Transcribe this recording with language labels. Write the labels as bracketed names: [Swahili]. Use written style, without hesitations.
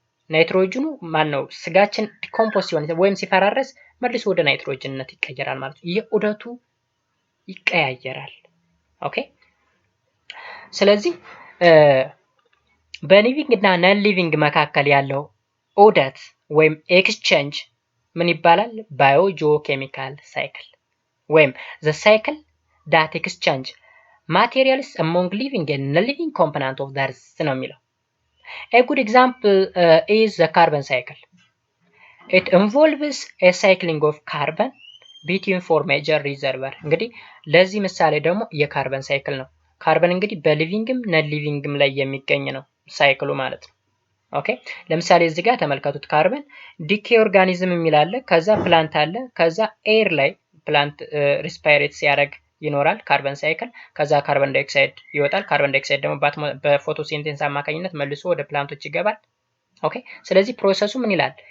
[Amharic] ናይትሮጅኑ ማን ነው? ስጋችን ዲኮምፖዝ ሲሆን ወይም ሲፈራረስ መልሶ ወደ ናይትሮጅንነት ይቀየራል ማለት ነው። ይህ ዑደቱ ይቀያየራል። ኦኬ ስለዚህ በሊቪንግ እና ነን ሊቪንግ መካከል ያለው ዑደት ወይም ኤክስቼንጅ ምን ይባላል? ባዮጂኦኬሚካል ሳይክል ወይም [English] the cycle that exchange materials among living and non-living components of the earth [Amharic] ነው የሚለው። [English] A good example is the carbon cycle. It involves a cycling of carbon between four major reservoirs. [Amharic] እንግዲህ ለዚህ ምሳሌ ደግሞ የካርበን ሳይክል ነው። ካርበን እንግዲህ በሊቪንግም ነን ሊቪንግም ላይ የሚገኝ ነው ሳይክሉ ማለት ነው። ኦኬ ለምሳሌ እዚህ ጋር ተመልከቱት። ካርበን ዲኬ ኦርጋኒዝም የሚል አለ፣ ከዛ ፕላንት አለ፣ ከዛ ኤር ላይ ፕላንት ሪስፓይሬት ሲያደርግ ይኖራል ካርበን ሳይክል። ከዛ ካርበን ዳይኦክሳይድ ይወጣል። ካርበን ዳይኦክሳይድ ደግሞ በፎቶሲንቴሲስ አማካኝነት መልሶ ወደ ፕላንቶች ይገባል። ኦኬ ስለዚህ ፕሮሰሱ ምን ይላል?